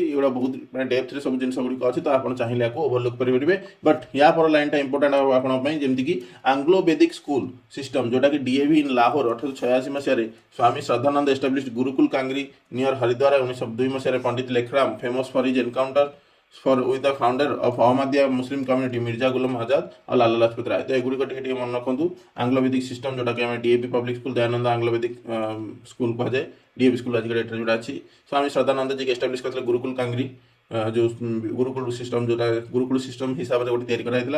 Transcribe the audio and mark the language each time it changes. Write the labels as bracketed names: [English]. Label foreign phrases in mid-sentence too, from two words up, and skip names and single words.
[Odia] ଏଗୁଡ଼ା ବହୁତ ମାନେ ଡେପ୍ଥରେ ସବୁ ଜିନିଷ ଗୁଡ଼ିକ ଅଛି, ତ ଆପଣ ଚାହିଁଲେ ୟାକୁ ଓଭରଲୁକ୍ କରିପାରିବେ। ବଟ୍ ୟା ପର [English] line important [Odia] ହେବ ଆପଣଙ୍କ ପାଇଁ, ଯେମିତିକି [English] Anglo Vedic school system [Odia] ଯୋଉଟାକି [English] DAV in Lahore [Odia] 1886 ମସିହାରେ ସ୍ୱାମୀ ଶ୍ରଦ୍ଧାନନ୍ଦ ଏଷ୍ଟାବ୍ଲିଶ୍ଡ ଗୁରୁକୁଲ କାଙ୍ଗରି ନିୟର ହରିଦ୍ୱାର। [English] 1902 ମସିହାରେ ପଣ୍ଡିତ ଲେଖରାମ famous for his encounter with the founder of Ahmadiyya Muslim community ମିର୍ଜା ଗୁଲାମ ଆଜାଦ ଆଉ ଲାଲା ଲାଜପତ ରାୟ। [Odia] ତ ଏଗୁଡ଼ିକ ଟିକେ ମନେ ରଖନ୍ତୁ। [English] Anglo Vedic system [Odia] ଯୋଉଟାକି ଆମେ DAV ପବ୍ଲିକ ସ୍କୁଲ ଦୟାନନ୍ଦ ଆଙ୍ଗ୍ଲୋ ବେଦିକ ସ୍କୁଲ କୁହାଯାଏ, DAV ସ୍କୁଲ ଆଜିକା ଡେଟ୍ରେ ଯୋଉଟା ଅଛି। ସ୍ୱାମୀ ଶ୍ରଦ୍ଧାନନ୍ଦ ଯିଏ ଏଷ୍ଟାବ୍ଲିଶ କରିଥିଲେ ଗୁରୁକୁଲ କାଙ୍ଗରି, ଯୋଉ ଗୁରୁକୁଳ ସିଷ୍ଟମ ଯୋଉଟା ଗୁରୁକୁଳ ସିଷ୍ଟମ ହିସାବରେ ଗୋଟେ ତିଆରି କରାଯାଇଥିଲା।